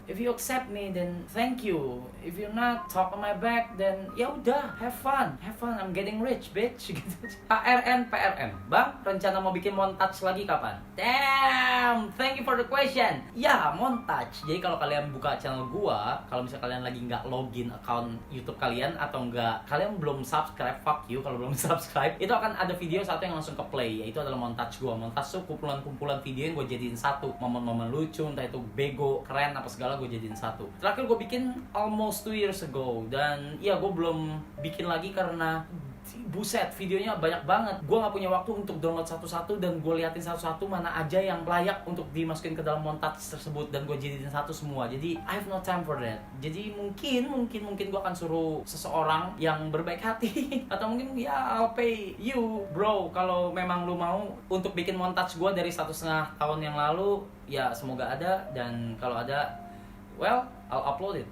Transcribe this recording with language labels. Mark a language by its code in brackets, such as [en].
[en] If you accept me, then thank you. If you're not, talk on my back, then [id] ya udah, [en] have fun, I'm getting rich, bitch. [id] Gitu. PRM, Bang, rencana mau bikin montage lagi kapan? [en] Damn, thank you for the question. [id] Ya, montage. Jadi kalau kalian buka channel gua, kalau misalnya kalian lagi nggak login account YouTube kalian atau nggak, kalian belum subscribe, [en] fuck you [id] kalau belum subscribe, itu akan ada video satu yang langsung ke play, yaitu adalah montage gua. Montage tuh kumpulan video yang gue jadiin satu, momen-momen lucu, entah itu bego, keren, apa segala gue jadiin satu. Terakhir gue bikin [en] almost 2 years ago, [id] dan ya gue belum bikin lagi karena buset, videonya banyak banget. Gue nggak punya waktu untuk download satu-satu dan gue liatin satu-satu mana aja yang layak untuk dimasukin ke dalam montage tersebut dan gue jadiin satu semua. Jadi [en] I have no time for that. [id] Jadi mungkin gue akan suruh seseorang yang berbaik hati atau mungkin ya [en] I'll pay you bro [id] kalau memang lu mau untuk bikin montage gue dari 1,5 tahun yang lalu. Ya semoga ada, dan kalau ada, well, [en] I'll upload it.